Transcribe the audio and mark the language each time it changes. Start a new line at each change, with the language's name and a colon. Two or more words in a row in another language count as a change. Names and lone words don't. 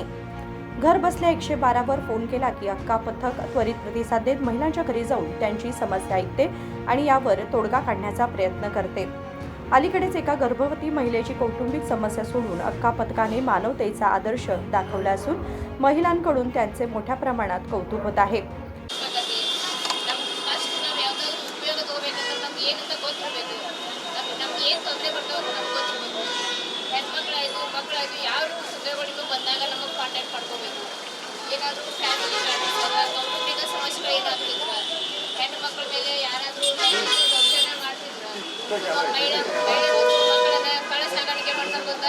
Marathi: घर बसल्या 112 वर फोन केला की अक्का पथक त्वरित प्रतिसाद देत महिलांच्या घरी जाऊन त्यांची समस्या ऐकते आणि यावर तोडगा काढण्याचा प्रयत्न करते. अलीकडेच एका गर्भवती महिलेची कौटुंबिक समस्या सोडून अक्का पथकाने मानवतेचा आदर्श दाखवला असून महिलांकडून त्यांचे मोठ्या प्रमाणात कौतुक होत आहे.
Kannada: ಏನಂತ ಗೊತ್ತಿರಬೇಕು. ನಮ್ಗೆ ಏನು ತೊಂದರೆ ಬರ್ತಾವೆ ನಮ್ಗೆ ಗೊತ್ತಿರಬೇಕು. ಹೆಣ್ಮಕ್ಳಾಯಿತು ಮಕ್ಕಳಾಯಿತು ಯಾರು ತೊಂದರೆಗಳಿಗೂ ಬಂದಾಗ ನಮಗೆ ಕಾಂಟ್ಯಾಕ್ಟ್ ಮಾಡ್ಕೋಬೇಕು. ಏನಾದರೂ
English: family matters
Kannada: ಕೌಟುಂಬಿಕ ಸಮಸ್ಯೆಗಳು ಏನಾದರೂ ಇದ್ರೆ ಹೆಣ್ಣು ಮಕ್ಕಳ ಮೇಲೆ ಯಾರಾದರೂ ದೌರ್ಜನ್ಯ ಮಾಡ್ತಿದ್ರೆ ಮಹಿಳೆ ಮಕ್ಕಳನ್ನ ಕಳ್ಳ ಸಾಗಾಣಿಕೆ ಮಾಡ್ತಾರೆ ಗೊತ್ತಾ.